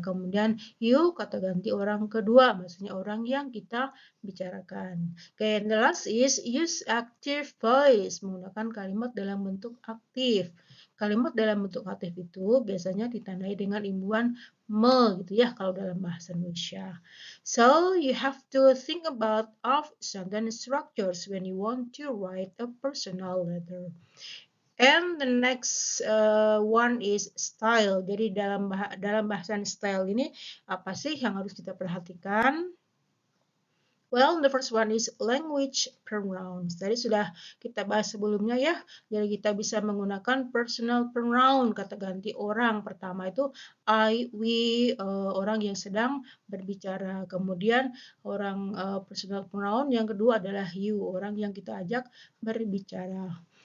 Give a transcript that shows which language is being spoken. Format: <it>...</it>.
<id>Kemudian you, kata ganti orang kedua, maksudnya orang yang kita bicarakan.</id> <en>And the last is use active voice,</en> <id>menggunakan kalimat dalam bentuk aktif. Kalimat dalam bentuk aktif itu biasanya ditandai dengan imbuhan me gitu ya kalau dalam bahasa Indonesia.</id> <en>So you have to think about of sentence structures when you want to write a personal letter. And the next one is style.</en> <id>Jadi dalam bahasan style ini apa sih yang harus kita perhatikan?</id> <en>Well, the first one is language pronouns.</en> <id>Tadi sudah kita bahas sebelumnya ya. Jadi kita bisa menggunakan personal pronoun, kata ganti orang. Pertama itu I, we, orang yang sedang berbicara. Kemudian orang personal pronoun yang kedua adalah you, orang yang kita ajak berbicara.</id>